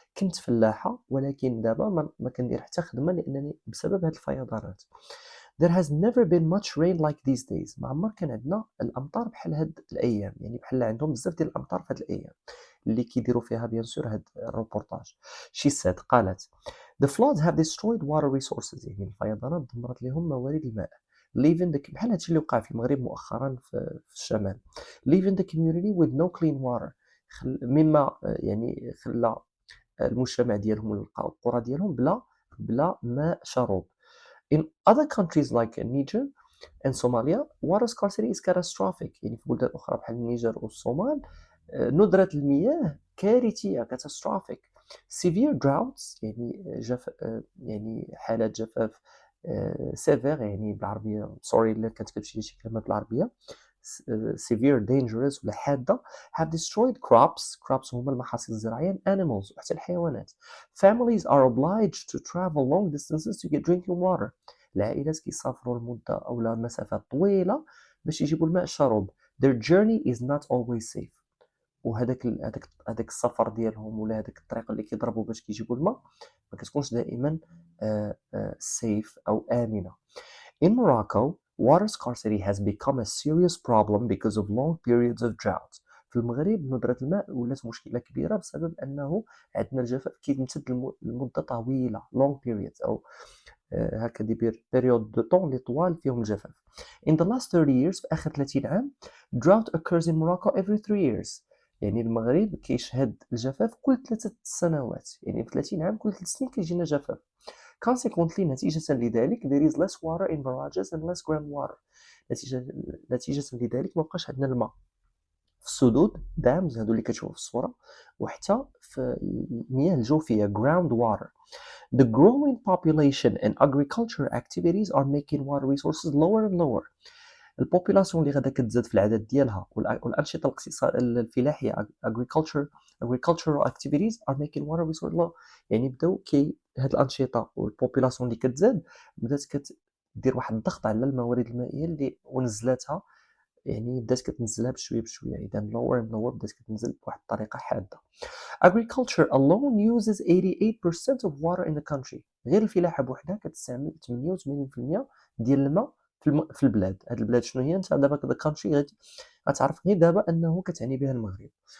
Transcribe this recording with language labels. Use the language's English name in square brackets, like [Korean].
[Arabic] كنت فلاحة ولكن دابا ما كندير حتى خدمة لأنني بسبب هاد الفيضانات. [English] There has never been much rain like these days. [Arabic] ما عمر كان عندنا الأمطار بحال هاد الأيام، يعني بحال عندهم بزاف ديال الأمطار في هاد الأيام اللي كيديروا فيها بيان سور هاد الروبورتاج. [English] She said قالت The floods have destroyed water resources. [Arabic] يعني الفيضانات دمرت لهم موارد الماء. [English] Leaving the [Arabic] بحال هادشي اللي وقع في المغرب مؤخرا في الشمال. [English] Leaving the community with no clean water. [Arabic] مما يعني خلى المجتمع ديالهم والقرى ديالهم بلا ماء شرب. [English] In other countries like Niger and Somalia, water scarcity is catastrophic. [Arabic] يعني في بلدان أخرى بحال النيجر والصومال ندرة المياه كارثية catastrophic. [English] Severe droughts [Arabic] يعني يعني حالات جفاف severe يعني بالعربية sorry إلا كتكتب شي كلمات بالعربية severe dangerous ولا حادة [English] have destroyed crops [Arabic] هما المحاصيل الزراعية [English] and animals [Arabic] وحتى الحيوانات. [English] Families are obliged to travel long distances to get drinking water. [Arabic] العائلات كيسافروا لمدة أو مسافات طويلة باش يجيبوا الماء الشرب. [English] Their journey is not always safe. [Arabic] وهذاك السفر ديالهم ولا هذاك الطريق اللي كيضربوا باش كيجيبوا الماء ما كتكونش دائما safe أو آمنة. [English] In Morocco, water scarcity has become a serious problem because of long periods of drought. [Arabic] في المغرب ندرة الماء ولات مشكلة كبيرة بسبب أنه عندنا الجفاف كيمتد لمدة طويلة [English] long periods [Arabic] أو هكا دي بيريود دو طون اللي طوال فيهم الجفاف. [English] In the last 30 years [Arabic] في آخر 30 عام [English] drought occurs in Morocco every 3 years. [Arabic] يعني المغرب كيشهد الجفاف كل 3 سنوات، يعني في 30 عام كل 3 سنين كيجينا جفاف. [English] Consequently [Arabic] نتيجة لذلك [English] there is less water in barrages and less groundwater. [Arabic] نتيجة لذلك ما بقاش عندنا الماء في السدود dams هادو اللي كتشوفوا في الصورة وحتى في المياه الجوفية ground water. [English] The growing population and agriculture activities are making water resources lower and lower. [Arabic] البوبولاسيون اللي غادا كتزاد في العدد ديالها والأنشطة الفلاحية [English] agricultural activities are making water resources low. [Arabic] يعني بداو هاد الأنشطة والبوبولاسيون اللي كتزاد بدات كدير واحد الضغط على الموارد المائية اللي ونزلاتها، يعني بدات كتنزلها بشوية بشوية، إذا [English] lower and lower [Arabic] بدات كتنزل بواحد الطريقة حادة. [English] Agriculture alone uses 88% of water in the country. [Arabic] غير الفلاحة بوحدها كتستعمل 88% ديال الماء في البلاد. هاد البلاد شنو هي؟ انت دابا the country غتعرف غير دابا انه كتعني بها المغرب.